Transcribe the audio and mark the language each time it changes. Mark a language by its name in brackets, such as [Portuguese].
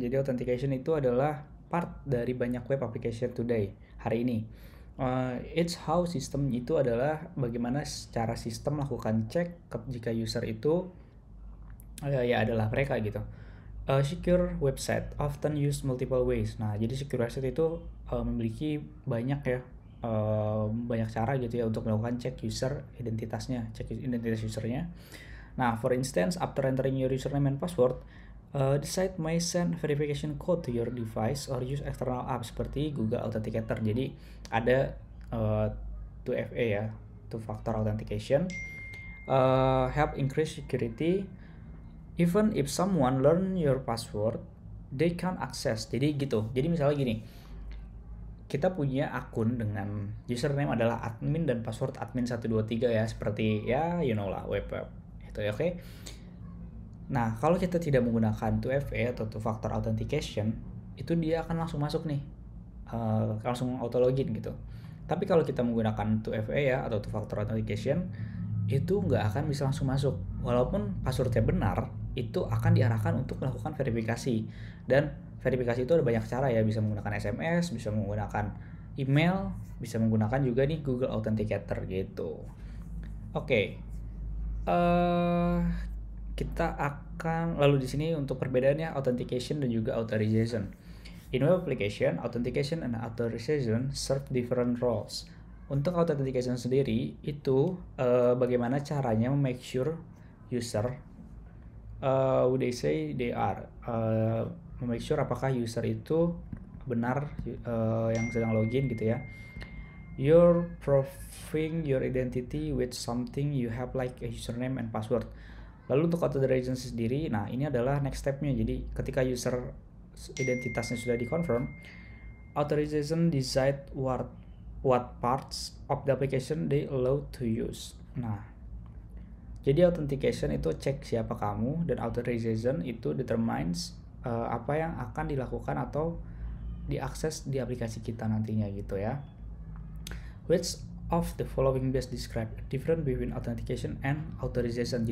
[Indonesian] Jadi authentication itu adalah part dari banyak web application today, hari ini. [English] It's how [Indonesian] sistem itu adalah bagaimana secara sistem melakukan cek jika user itu ya adalah mereka gitu. [English] Secure website often use multiple ways. [Indonesian] Nah, jadi secure website itu memiliki banyak ya banyak cara gitu ya untuk melakukan cek user identitasnya, cek identitas usernya. [English] Nah, for instance, after entering your username and password, the site may send verification code to your device or use external app [Indonesian] seperti [English] Google Authenticator. [Indonesian] Jadi ada 2FA ya, two factor authentication, [English] help increase security. Even if someone learn your password, they can access. [Indonesian] Jadi gitu. Jadi misalnya gini, kita punya akun dengan username adalah admin dan password admin 123 ya, seperti ya [English] you know [Indonesian] lah web itu ya, oke. Nah, kalau kita tidak menggunakan 2FA atau two factor authentication, itu dia akan langsung masuk nih, langsung auto login gitu. Tapi kalau kita menggunakan 2FA ya atau two factor authentication, itu nggak akan bisa langsung masuk. Walaupun passwordnya benar, itu akan diarahkan untuk melakukan verifikasi. Dan verifikasi itu ada banyak cara ya, bisa menggunakan SMS, bisa menggunakan email, bisa menggunakan juga nih Google Authenticator gitu. Oke. eh Kita akan lalu di sini untuk perbedaannya authentication dan juga authorization. [English] In web application, authentication and authorization serve different roles. [Indonesian] Untuk authentication sendiri itu bagaimana caranya [English] make sure user they say they are [Indonesian] make sure apakah user itu benar yang sedang login gitu ya. [English] You're proving your identity with something you have like a username and password. [Indonesian] Lalu untuk authorization sendiri, nah ini adalah next stepnya. Jadi ketika user identitasnya sudah dikonfirm, [English] authorization decide what parts of the application they allow to use. [Indonesian] Nah, jadi authentication itu cek siapa kamu, dan authorization itu determines apa yang akan dilakukan atau diakses di aplikasi kita nantinya gitu ya. [English] Which of the following best describe the difference between authentication and authorization?